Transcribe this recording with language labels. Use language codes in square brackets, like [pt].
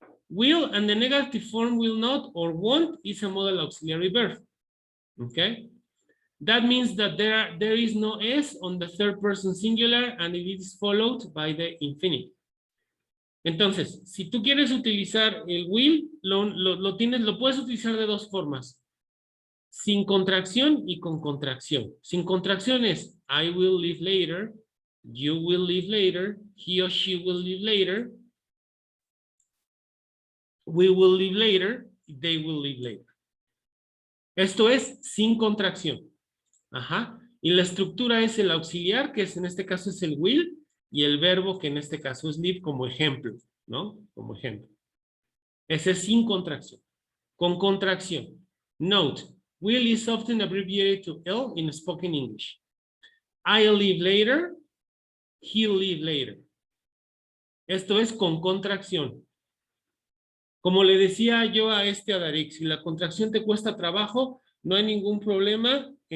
[en] Will and the negative form will not or won't is a model auxiliary verb. Okay? That means that there is no S on the third person singular and it is followed by the infinitive. [es] Entonces, si tú quieres utilizar el will, lo puedes utilizar de dos formas. Sin contracción y con contracción. Sin contracción es [en] I will leave later, you will leave later, he or she will leave later, we will leave later, they will leave later. [es] Esto es sin contracción. Y la estructura es el auxiliar, que en este caso es el will, y el verbo, que en este caso es leave, como ejemplo, ¿no? Como ejemplo. Ese es sin contracción. Con contracción. [en] Note, will is often abbreviated to L in spoken English. I'll leave later, he'll leave later. [es] Esto es con contracción. Como le decía yo a Adarik, si la contracción te cuesta trabajo, no hay ningún problema.